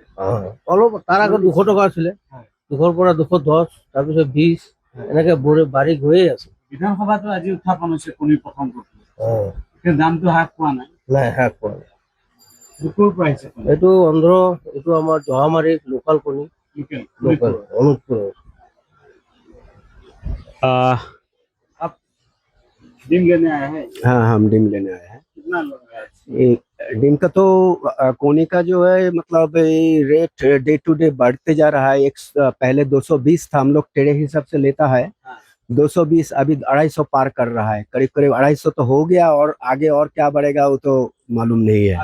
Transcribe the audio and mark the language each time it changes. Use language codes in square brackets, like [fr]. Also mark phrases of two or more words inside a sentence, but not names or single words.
[as] অলপ তাৰ আগত 200 টকা আছিলে, 200ৰ পৰা 210, তাৰপিছত 20, এনেকে বাঢ়ি গৈয়ে আছে। বিধানসভাতো আজি উত্থাপন হৈছে কণীৰ প্ৰসংগটো, কিন্তু দামটো হ্ৰাস পোৱা নাই। নাই, হ্ৰাস পোৱা নাই। ক'ৰ পৰা আহিছে কণী? এইটো অন্ধ্ৰ, এইটো আমাৰ জহামাৰী লোকাল কণী, লোকেল অনুজপুৰ। [hi] आप डिम लेने आए हैं? हाँ, हम डिम लेने आए हैं। कितना लोग आए? डिम का तो कोनी का जो है मतलब रेट डे टू डे बढ़ते जा रहा है। पहले 220 था, हम लोग टेढ़े हिसाब से लेता है। 220 अभी 250 पार कर रहा है, करीब करीब 250 तो हो गया, और आगे और क्या बढ़ेगा वो तो मालूम नहीं है।